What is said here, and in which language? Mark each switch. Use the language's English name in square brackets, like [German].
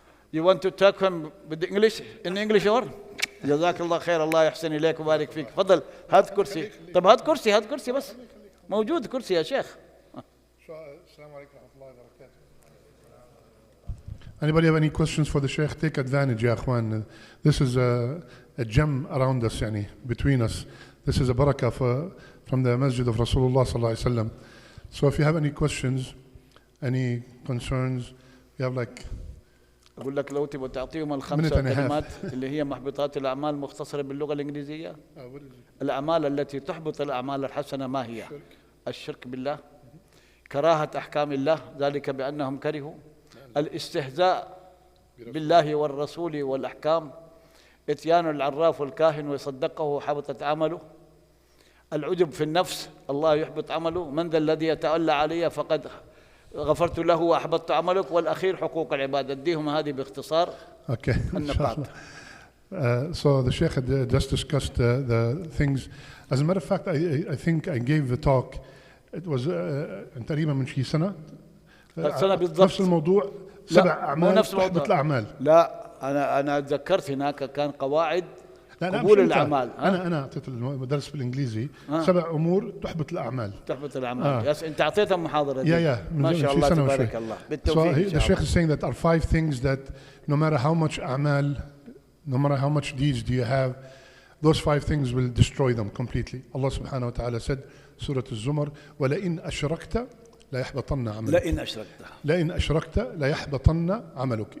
[English] You want to talk him with English? In English or? [Arabic] جزاك الله خير، الله يحسن إليك وبارك فيك. تفضل هات كرسي. طب هات كرسي، هات كرسي بس. موجود كرسي يا شيخ. السلام عليكم ورحمة الله وبركاته. [English] Anybody have any questions for the Sheikh? Take advantage, ya akhwan. This is a gem around us, yani, between us. This is a barakah from the masjid of Rasulullah sallallahu alaihi wasallam. So if you have any questions, any concerns, you have like [Arabic] أقول لك لو تبغى تعطيهم الخمسة كلمات اللي هي محبطات الأعمال مختصرة باللغة الإنجليزية. الأعمال التي تحبط الأعمال الحسنة ما هي؟ الشرك بالله، كراهة أحكام الله ذلك بأنهم كرهوا، الاستهزاء بالله والرسول والأحكام، إتيان العراف والكاهن ويصدقه حبطت عمله، العجب في النفس الله يحبط عمله، من ذا الذي يتألى علي فقد غفرت له وأحبطت عملك، والأخير حقوق العباد. أديهم هذه باختصار. [English] Okay. [Arabic] النقاط. [English] So the Sheikh had just discussed the things. As a matter of fact, I think I gave the talk. It was [Arabic] تقريبا من شي سنة. سنة بالضبط. نفس الموضوع. 7 أعمال تحبط الأعمال. لا أنا تذكرت هناك كان قواعد قبول الأعمال. أنا أعطيت المدرس بالإنجليزي 7 أمور تحبط الأعمال. تحبط الأعمال. يس أنت أعطيتهم محاضرة دي. ما شاء الله تبارك الله. بالتوفيق. [English] So the Sheikh is saying that are 5 things that no matter how much أعمال, no matter how much deeds do you have, those 5 things will destroy them completely. Allah subhanahu wa ta'ala said, Surah Al-Zumar, [Arabic] وَلَئِنْ أَشْرَكْتَ لَا يَحْبَطَنَّ عَمَلُكَ. لَئِنْ أَشْرَكْتَ لَا يَحْبَطَنَّ عَمَلُكَ.